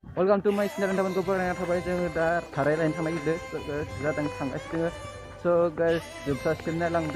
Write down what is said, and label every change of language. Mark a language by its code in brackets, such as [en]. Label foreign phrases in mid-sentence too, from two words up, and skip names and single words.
[en] Welcome to my channel [id] teman-teman yang terbaik [brx] जोङो दा थाराय लाइन थांनाय गिदो जादों थांगासिनो [en] so guys [brx] जोबजासिम नायलांदो